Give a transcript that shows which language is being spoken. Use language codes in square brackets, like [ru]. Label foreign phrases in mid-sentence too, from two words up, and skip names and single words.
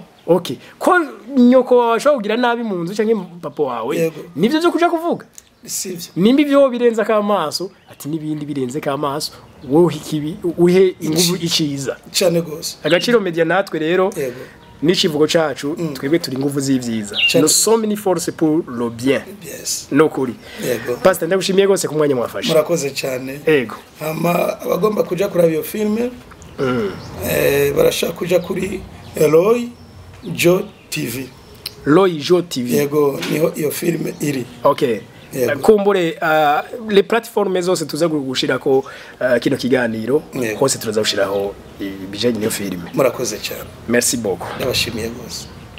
[rn] okay ko nyoko bashobora kugira nabi mu nzu canke papa wawe nivyo byo kuja kuvuga sivyo nimbi byo birenza kamaso ati nibindi birenze kamaso wowe ikibi uhe inguvu iciza cyane gose Agaciro media natwe rero n'ikivugo cacu twebwe turi inguvu z'ivyiza [fr] no sommes une force pour le bien [rn] no kuri pastor ndagushimiye gose ku mwanya mwafashe murakoze cyane yego ama abagomba kuja kuraba iyo filme barashaka kuja kuri Roy Jo TV yego niho iyo filme iri okay kumbure [fr] les plateformes [rn] zose tuza gushirako kino kiganiro hose turaza gushiraho ibijanye n'iyo filme murakoze cyane [fr] merci beaucoup [rn] ndabashimiye gose